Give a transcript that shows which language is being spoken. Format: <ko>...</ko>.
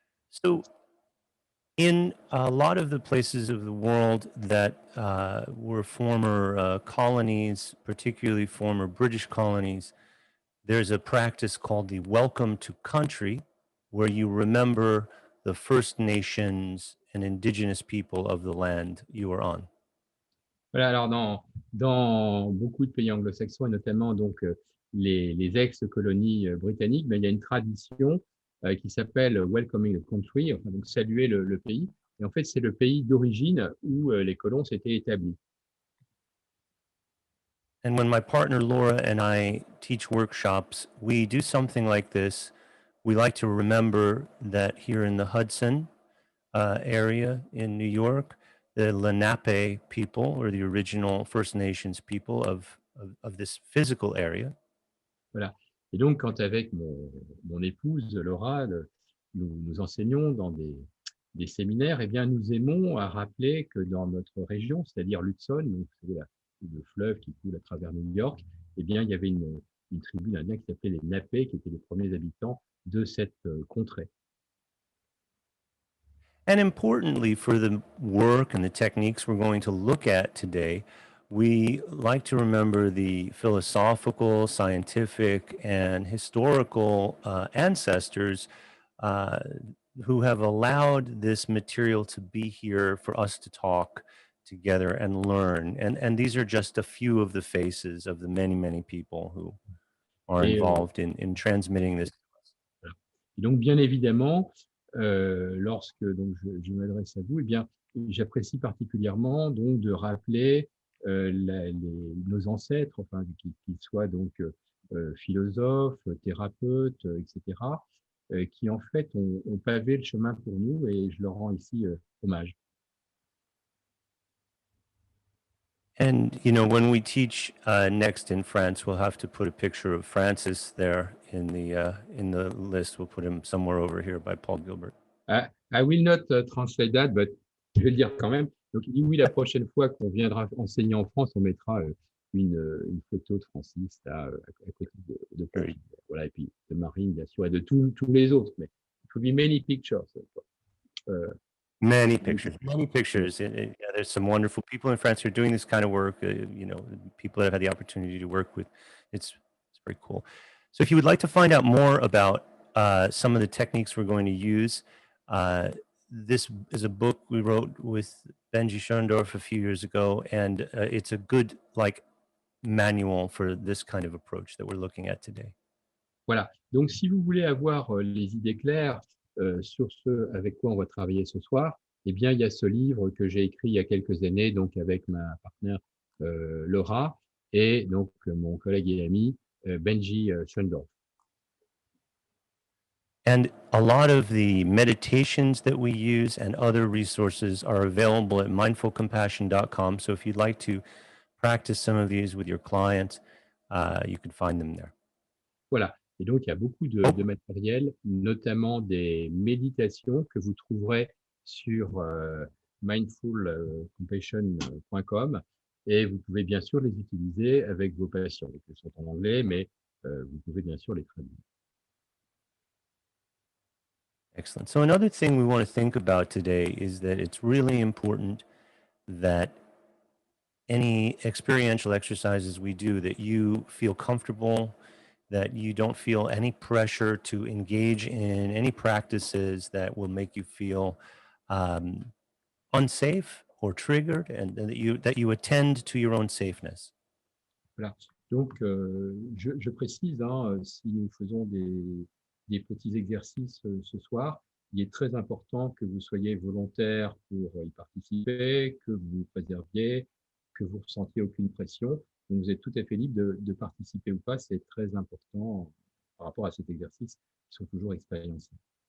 <en>So, in a lot of the places of the world that were former colonies, particularly former British colonies, there's a practice called the Welcome to Country, where you remember the First Nations and indigenous people of the land you are on.</en> <fr>Voilà, alors dans beaucoup de pays anglo-saxons, et notamment donc les ex-colonies britanniques, ben, il y a une tradition qui s'appelle Welcoming the Country, enfin, donc saluer le pays. Et en fait, c'est le pays d'origine où les colons s'étaient établis.</fr> <en>And when my partner Laura and I teach workshops, we do something like this. We like to remember that here in the Hudson area in New York, the Lenape people, or the original First Nations people of this physical area,</en> <fr>Voilà. Et donc, quand avec mon épouse Laura, nous enseignons dans des séminaires, eh bien, nous aimons à rappeler que dans notre région, c'est-à-dire l'Hudson, donc c'est le fleuve qui coule à travers New York, eh bien, il y avait une tribu d'indiens qui s'appelait les Napés, qui étaient les premiers habitants de cette contrée.</fr> <en>and importantly for the work and the techniques we're going to look at today, we like to remember the philosophical, scientific, and historical ancestors who have allowed this material to be here for us to talk together and learn. And these are just a few of the faces of the many, many people who are involved in transmitting this.</en> <fr>Voilà. Et donc, bien évidemment, lorsque donc, je m'adresse à vous, eh bien, j'apprécie particulièrement donc, de rappeler nos ancêtres, enfin, qu'ils soient donc philosophes, thérapeutes, etc., qui en fait ont pavé le chemin pour nous et je leur rends ici hommage.</fr> <en>And, you know, when we teach next in France, we'll have to put a picture of Francis there in the list. We'll put him somewhere over here by Paul Gilbert. I will not translate that, but</en> <fr>je vais le dire quand même. Donc, il dit oui, la prochaine fois qu'on viendra enseigner en France, on mettra une photo de Francis là, à côté de Paul. Oui. Voilà, et puis de Marine, bien sûr, et de tous les autres.</fr> <en>Mais it will be many pictures. Many pictures, many pictures. Yeah, there's some wonderful people in France who are doing this kind of work. You know, people that have had the opportunity to work with. It's very cool. So if you would like to find out more about some of the techniques we're going to use, this is a book we wrote with Benji Schoendorf a few years ago, and it's a good manual for this kind of approach that we're looking at today.</en> <fr>Voilà. Donc, si vous voulez avoir les idées claires sur ce avec quoi on va travailler ce soir, eh bien, il y a ce livre que j'ai écrit il y a quelques années, donc avec ma partenaire Laura et donc mon collègue et ami Benji Schoendorf.</fr> <en>And a lot of the meditations that we use and other resources are available at mindfulcompassion.com. So if you'd like to practice some of these with your clients, you can find them there.</en> <fr>Voilà. Et donc, il y a beaucoup de matériel, notamment des méditations que vous trouverez sur mindfulcompassion.com et vous pouvez bien sûr les utiliser avec vos patients. Ils sont en anglais, mais vous pouvez bien sûr les traduire. Excellent.</fr> <en>So another thing we want to think about today is that it's really important that any experiential exercises we do, that you feel comfortable, that you don't feel any pressure to engage in any practices that will make you feel unsafe or triggered, and that you attend to your own safeness.</en> <fr>Voilà. Donc, je précise, si nous faisons des petits exercices ce soir, il est très important que vous soyez volontaire pour y participer, que vous vous préserviez, que vous ne ressentiez aucune pression. Donc, vous êtes tout à fait libre de participer ou pas. C'est très important par rapport à cet exercice qui sont toujours expérientiels.</fr>